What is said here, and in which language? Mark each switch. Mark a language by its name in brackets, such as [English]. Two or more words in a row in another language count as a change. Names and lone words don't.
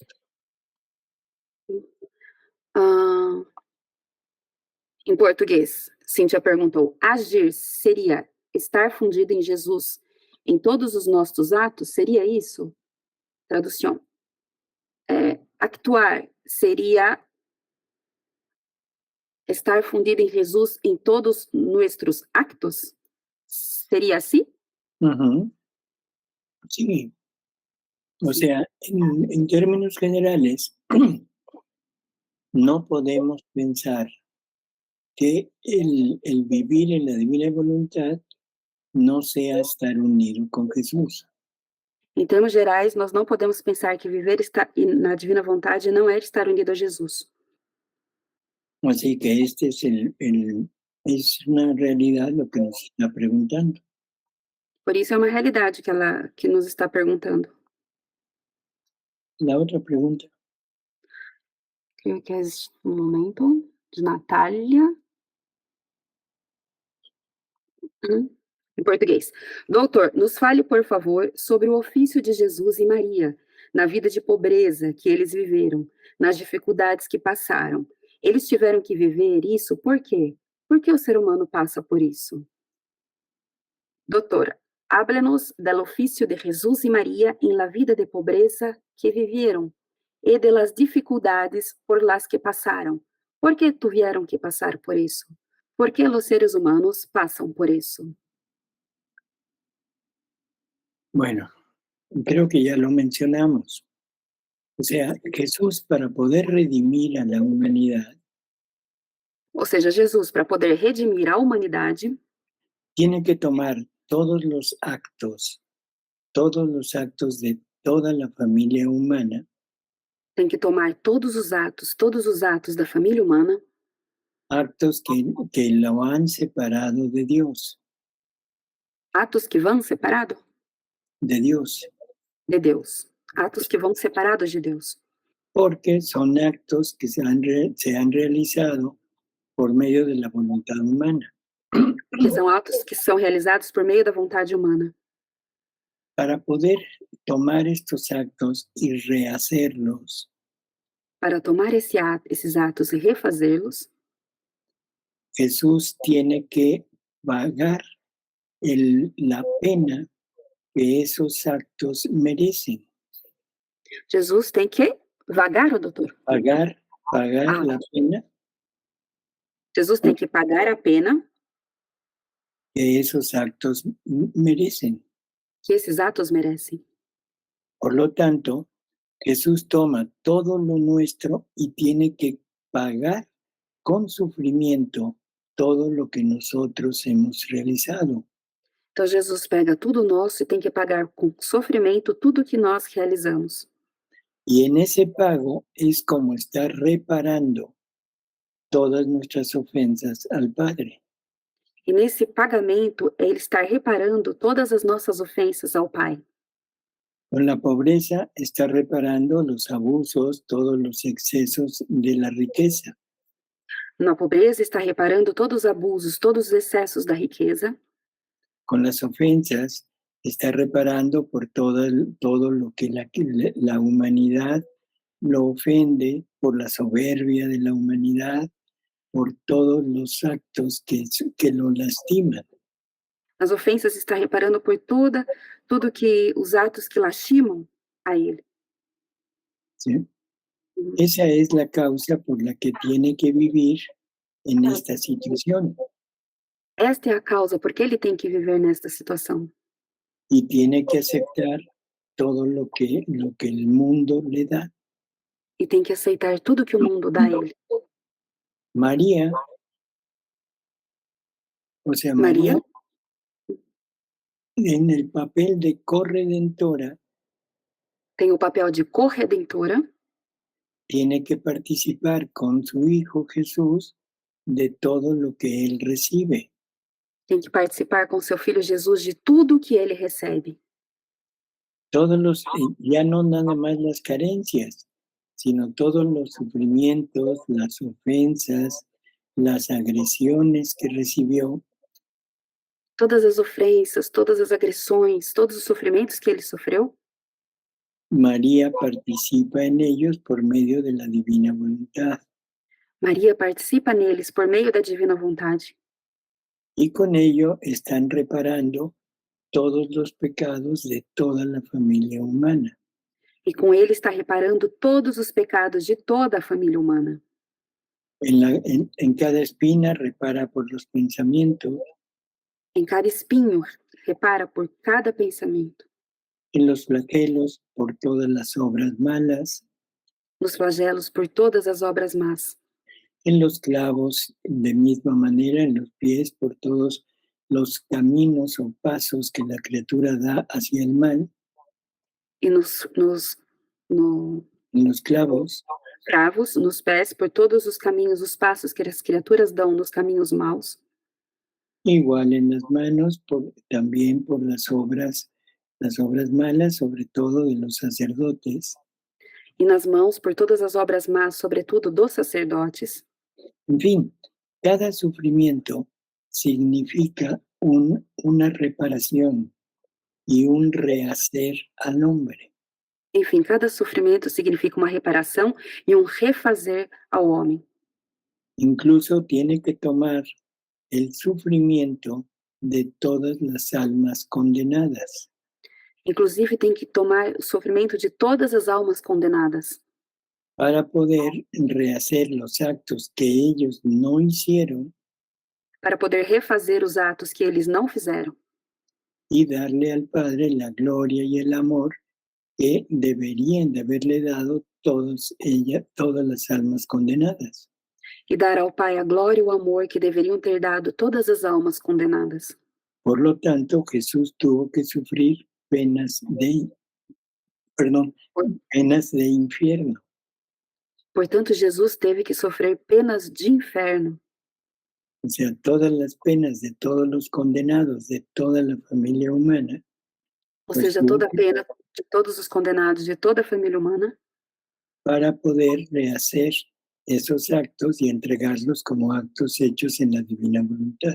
[Portuguese] Em português, Cíntia perguntou: agir seria estar fundido em Jesus em todos os nossos atos? Seria isso? Tradução. [Spanish] Actuar seria estar fundido em Jesus em todos nossos actos? ¿Sería así? Sí. O sea, en términos generales, no podemos pensar que el vivir en la divina voluntad no sea estar unido con Jesús. [Portuguese] Em termos gerais, nós não podemos pensar que viver na divina vontade não é estar unido a Jesus. [Spanish] Así que este es una realidad lo que nos está preguntando. [Portuguese] Por isso é uma realidade que nos está perguntando. [Spanish] La otra pregunta. Creo que [Portuguese] é um momento, de Natália. Em português. Doutor, nos fale, por favor, sobre o ofício de Jesus e Maria, na vida de pobreza que eles viveram, nas dificuldades que passaram. Eles tiveram que viver isso por quê? Por que o ser humano passa por isso? Doutora, [Spanish] háblenos del oficio de Jesús y María en la vida de pobreza que vivieron y de las dificultades por las que pasaron. ¿Por qué tuvieron que pasar por eso? ¿Por qué los seres humanos pasan por eso? Bueno, creo que ya lo mencionamos. O sea, Jesús, para poder redimir a la humanidad, [Portuguese] Ou seja, Jesus, para poder redimir a humanidade, [Spanish] tiene que tomar todos los actos de toda la familia humana, [Portuguese] tem que tomar todos os atos da família humana, [Spanish] actos que lo han separado de Dios, [Portuguese] atos que vão separado [Spanish] de Dios, [Portuguese] de Deus, atos que vão separados de Deus, [Spanish] porque son actos que se han realizado por medio de la voluntad humana. [Portuguese] que são atos que são realizados por meio da vontade humana. [Spanish] Para poder tomar estos actos y rehacerlos, [Portuguese] Para tomar esses atos e refazê-los, [Spanish] Jesús tiene que pagar la pena que esos actos merecen. [Portuguese] Jesus tem que vagar, doutor? [Spanish] Pagar la pena [Portuguese] Jesus tem que pagar a pena [Spanish] que esos actos merecen. [Portuguese] que esses atos merecem. [Spanish] Por lo tanto, Jesús toma todo lo nuestro y tiene que pagar con sufrimiento todo lo que nosotros hemos realizado. [Portuguese] Então Jesus pega tudo nosso e tem que pagar com sofrimento tudo que nós realizamos. [Spanish] Y en ese pago es como estar reparando todas nuestras ofensas al Padre. [Portuguese] E nesse pagamento, Ele está reparando todas as nossas ofensas ao Pai. [Spanish] Con la pobreza está reparando los abusos, todos los excesos de la riqueza. [Portuguese] Na pobreza, está reparando todos os abusos, todos os excessos da riqueza. [Spanish] Con las ofensas está reparando por todo lo que la humanidad lo ofende, por la soberbia de la humanidad, por todos los actos que lo lastiman. [Portuguese] As ofensas está reparando por tudo que os atos que lastimam a Ele. [Spanish] ¿Sí? Esa es la causa por la que tiene que vivir en esta situación. [Portuguese] Esta é a causa por que Ele tem que viver nesta situação. [Spanish] Y tiene que aceptar todo lo que el mundo le da. [Portuguese] E tem que aceitar tudo que o mundo dá a Ele. [Spanish] María, María, en el papel de corredentora, [Portuguese] tem o papel de corredentora, [Spanish] tiene que participar con su Hijo Jesús de todo lo que Él recibe. [Portuguese] tem que participar com seu Filho Jesus de tudo que Ele recebe. [Spanish] Ya no nada más las carencias, sino todos los sufrimientos, las ofensas, las agresiones que recibió. [Portuguese] Todas as ofensas, todas as agressões, todos os sofrimentos que Ele sofreu, [Spanish] María participa en ellos por medio de la divina voluntad. [Portuguese] Maria participa neles por meio da divina vontade. [Spanish] Y con ello están reparando todos los pecados de toda la familia humana. [Portuguese] E com ele está reparando todos os pecados de toda a família humana. [Spanish] En cada espina repara por los pensamientos. [Portuguese] Em cada espinho, repara por cada pensamento. [Spanish] En los flagelos por todas las obras malas. [Portuguese] Nos flagelos por todas as obras más. [Spanish] En los clavos, de misma manera, en los pies por todos los caminos o pasos que la criatura da hacia el mal. [Portuguese] E [Spanish] En los clavos, [Portuguese] cravos, nos pés, por todos os caminhos, os passos que as criaturas dão nos caminhos maus. [Spanish] Igual en las manos, también por las obras malas, sobre todo de los sacerdotes. [Portuguese] E nas mãos por todas as obras más, sobretudo dos sacerdotes. [Spanish] En fin, cada sufrimiento significa una reparación y un rehacer al hombre. [Portuguese] Enfim, cada sofrimento significa uma reparação e um refazer ao homem. [Spanish] Incluso tiene que tomar el sufrimiento de todas las almas condenadas. [Portuguese] Inclusive, tem que tomar o sofrimento de todas as almas condenadas, [Spanish] para poder rehacer los actos que ellos no hicieron [Portuguese] para poder refazer os atos que eles não fizeram [Spanish] y darle al Padre la gloria y el amor que deberían de haberle dado todas las almas condenadas. [Portuguese] e dar ao Pai a glória e o amor que deveriam ter dado todas as almas condenadas. [Spanish] Por lo tanto, Jesús tuvo que sufrir penas de infierno. [Portuguese] Portanto, Jesus teve que sofrer penas de inferno, [Spanish] O sea, todas las penas de todos los condenados, de toda la familia humana, [Portuguese] ou Pois seja, sim. toda a pena de todos os condenados, de toda a família humana, [Spanish] para poder rehacer esos actos y entregarlos como actos hechos en la divina voluntad.